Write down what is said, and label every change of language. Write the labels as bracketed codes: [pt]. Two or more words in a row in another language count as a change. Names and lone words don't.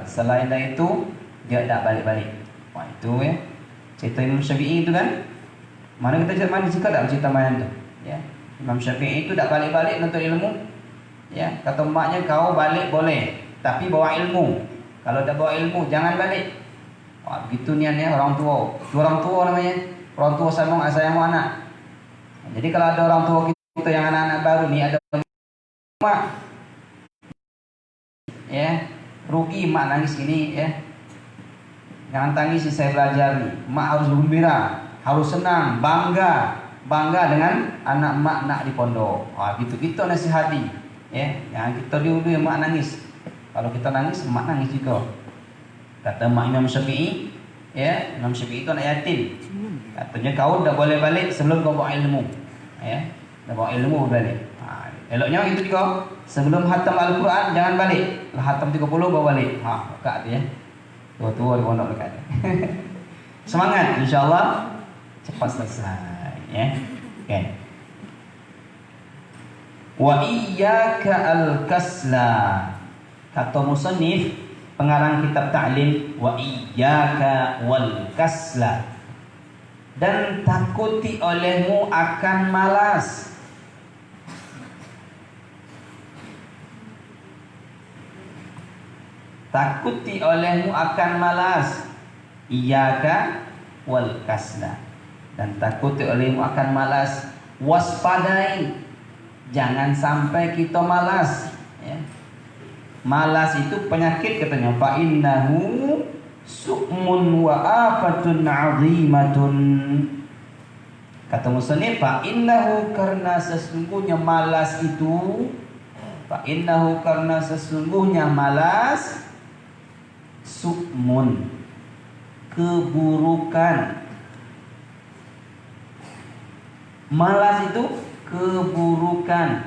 [ms] Selain dari itu dia tak balik-balik. Wah, itu ya cerita Imam Syafi'i itu kan. Mana kita mana suka tak cerita main tu, ya. Imam Syafi'i itu tak balik-balik untuk ilmu. Ya, kata maknya kau balik boleh, tapi bawa ilmu. Kalau tak bawa ilmu jangan balik. Wah, begitu niatnya orang tua. Itu orang tua namanya. Orang tua sayang anak. Jadi kalau ada orang tua kita yang anak-anak baru ni ada mak, ya, rugi mak nangis gini, ya. Jangan tangis, saya belajar nih. Mak harus gembira, harus senang, bangga dengan anak mak nak di pondok. Gitu kita nasihati. Ya, jangan kita dulu mak nangis. Kalau kita nangis, mak nangis juga. Kata mak Imam Syafi'i, ya, Imam Syafi'i itu anak yatim. Katanya kau tidak boleh balik sebelum kau bawa ilmu. Ya, dah bawa ilmu balik. Eloknya itu juga sebelum khatam Al-Quran jangan balik. Khatam 30 bawa balik. Buka tu ya. Tua-tua di pondok dekat. Semangat, insyaallah cepat selesai ya. [ar] Okay. وإياك الكسل. [ms] Kata musannif pengarang kitab ta'lim, [ar] وإياك والكسل. [ms] Dan takuti olehmu akan malas. Takuti olehmu akan malas. [ar] إياك والكسل. [ms] Dan takuti olehmu akan malas. Waspadai, jangan sampai kita malas ya. Malas itu penyakit katanya. [ar] فإنه شؤم وآفة عظيمة. [ms] Kata musannif, [ar] فإنه, [ms] karena sesungguhnya malas itu, [ar] فإنه, [ms] karena sesungguhnya malas, su'mun, keburukan. Malas itu keburukan.